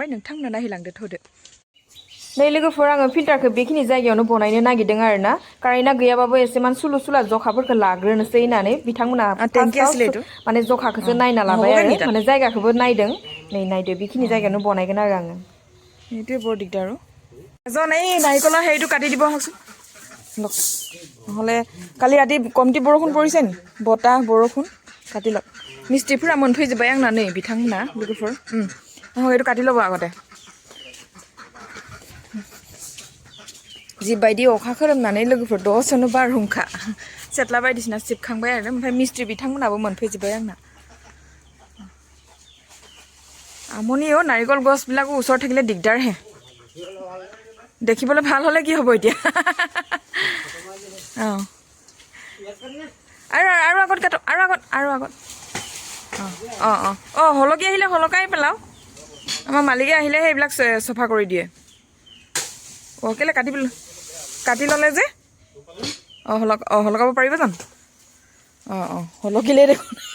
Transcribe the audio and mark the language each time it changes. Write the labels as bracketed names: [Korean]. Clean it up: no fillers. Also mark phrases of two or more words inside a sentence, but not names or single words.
[Bodo] नोंथांमोना नायलांदो थ'दो नै लोगोफोर आङो फिल्टारखौ बेखिनि जायगायावनो बनायनो नागिरदों आरोना कारेन्टआ गैयाबाबो एसेमान सुलु सुला जखाफोरखौ लाग्रोनोसै होननानै बिथांमोना फार्स्टआव माने जखाखौसो नायना लाबाय आरो माने जायगाखौबो नायदों नै नायदो बेखिनि जायगायावनो बनायगोन आरो आङो [Assamese] এইটোৱে বৰ দিগদাৰ এজন এই নাৰিকলৰ হেৰিটো কাটি দিব আহকচোন লওক নহ'লে কালি ৰাতি কমটি বৰষুণ পৰিছে নি বতাহ বৰষুণ কাটি লওক [Bodo] মিস্ত্ৰীফोरा मोनफैजोब्बाय आंना नै बिथांमोना लोगोफोर [Assamese] আহক এইটো কাটি ল'ব আগতে [Bodo] जिबायदि अखा खोरोमनानै लोगोफोर दसेनो बारहुंखा सेथ्ला बायदिसिना सिबखांबाय आरो ओमफ्राय मिस्ट्रि बिथांमोनाबो मोनफैजोब्बाय आंना [Assamese] আমনি নাৰিকল গছবিলাকো ওচৰত থাকিলে দিগদাৰহে দেখিবলৈ ভাল হ'লে কি হ'ব এতিয়া অঁ আৰু আগত কাটো আৰু আগত অঁ অঁ অঁ হলকি আহিলে হলকাই পেলাও আমাৰ মালিকে আহিলে সেইবিলাক চফা কৰি দিয়ে অঁ কেলৈ কাটি ল'লে যে অঁ হলকাব পাৰিব জানো অঁ অঁ হলকিলেই দেখোন